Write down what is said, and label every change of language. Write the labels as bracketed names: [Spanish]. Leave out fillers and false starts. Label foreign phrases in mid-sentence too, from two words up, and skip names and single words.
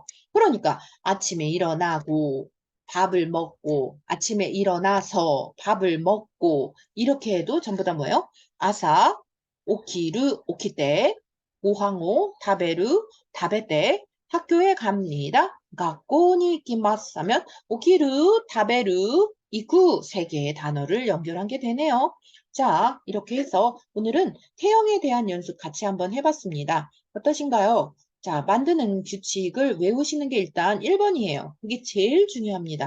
[Korean] 그러니까 아침에 일어나고 밥을 먹고 아침에 일어나서 밥을 먹고 이렇게 해도 전부 다 뭐예요? [Japanese] 朝、起きる、起きて、ご飯を、食べる、食べて [Korean] 학교에 갑니다. [Japanese] 学校に 行きます 하면 起きる、食べる、行く 세 개의 단어를 연결한 게 되네요. 자, 이렇게 해서 오늘은 태형에 대한 연습 같이 한번 해봤습니다. 어떠신가요? 자, 만드는 규칙을 외우시는 게 일단 1번이에요. 그게 제일 중요합니다.